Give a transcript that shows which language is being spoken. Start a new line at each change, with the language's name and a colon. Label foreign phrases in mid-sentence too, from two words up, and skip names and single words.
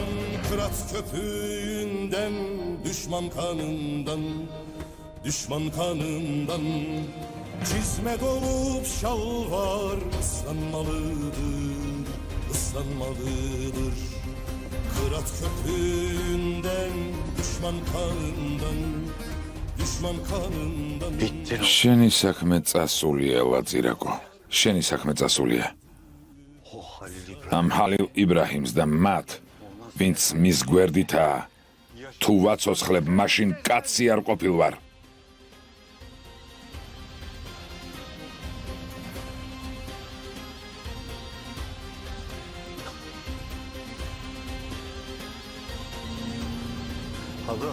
Turkish: Kırat köpüğünden, düşman kanından, düşman kanından. Çizme dolup şalvar ıslanmalıdır, ıslanmalıdır. Kırat köpüğünden, düşman kanından, düşman kanından.
Georgian: შენი საქმე წასულია, ლაძირაკო. შენი საქმე წასულია. ამ ჰალილ იბრაჰიმს და მათ, ვინც მის გვერდითაა, თუ ვაცოცხლებ, მაშინ კაცი არ ყოფილვარ. Halo.